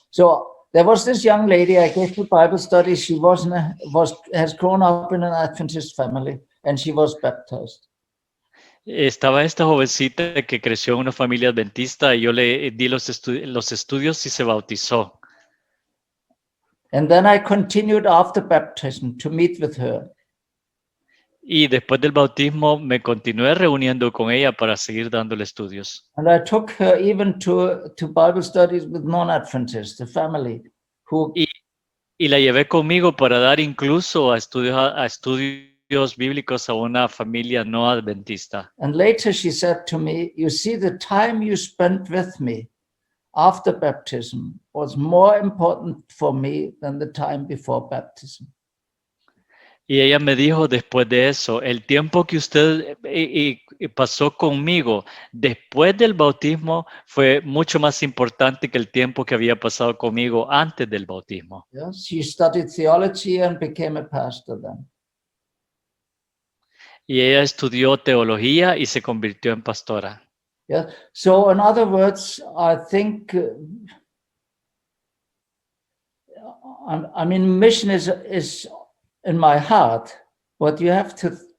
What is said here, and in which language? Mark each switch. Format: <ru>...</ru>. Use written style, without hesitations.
<en>So there was this young lady. I gave her Bible study. She has grown up in an Adventist family, and she was baptized.</en> <es>Estaba esta jovencita que creció en una familia adventista y yo le di los estudios y se bautizó.</es> <en>And then I continued after baptism to meet with her.</en> <es>Y después del bautismo me continué reuniendo con ella para seguir dándole estudios.</es> <en>And I took her even to Bible studies with non-Adventists, the family who.</en> <es>Y la llevé conmigo para dar incluso a estudios bíblicos a una familia no adventista.</es> <en>And later she said to me, you see, the time you spent with me after baptism was more important for me than the time before baptism.</en> <es>Y ella me dijo después de eso, el tiempo que usted pasó conmigo después del bautismo fue mucho más importante que el tiempo que había pasado conmigo antes del bautismo.</es> <en>Yes, she studied theology and became a pastor then.</en> <es>Y ella estudió teología y se convirtió en pastora.</es> <en>Yeah. So in other words, I think, I mean, mission is in my heart, but you have to</en>